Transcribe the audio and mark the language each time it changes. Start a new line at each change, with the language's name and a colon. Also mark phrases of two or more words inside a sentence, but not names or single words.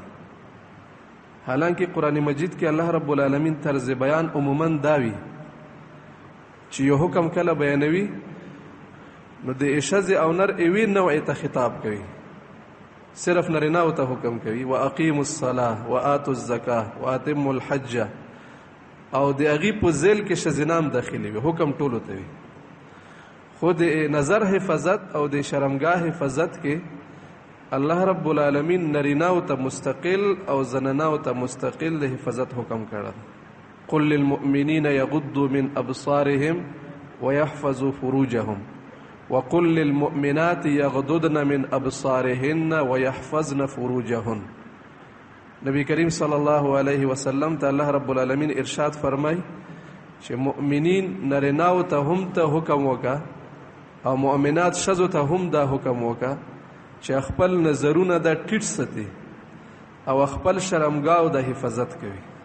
Pashto: حالانکه قرآن مجید کې الله رب العالمین طرز بیان عموما داوي چې یو حکم کله بیانوي نو د ښځې او نر یوې نوعې ته خطاب کوي، صرف نریناو ته حکم کوي
Arabic: واقیموا الصلاة وآتوا الزکاة واتموا الحج،
Pashto: او د هغې په ذیل کې ښځینه هم داخلي وي، حکم ټولو ته وي. خو د نظر حفاظت او د شرمګاه حفاظت کې الله رب العالمین نریناو ته مستقل او زناناو ته مستقل د حفاظت حکم کړی.
Arabic: قل للمؤمنین یغضوا من ابصارهم ويحفظوا فروجهم وقل للمؤمنات یغضضن من ابصارهن ويحفظن فروجهن.
Pashto: نبی کریم
Arabic: صلی الله علیه وسلم
Pashto: ته الله رب العالمین ارشاد فرمای چې مؤمنین نریناو ته هم ته حکم وکړه او مؤمنات ښځو ته هم دا حکم وکړه چې خپل نظرونه د ټیټ ساتي او خپل شرمګاو د حفاظت کوي.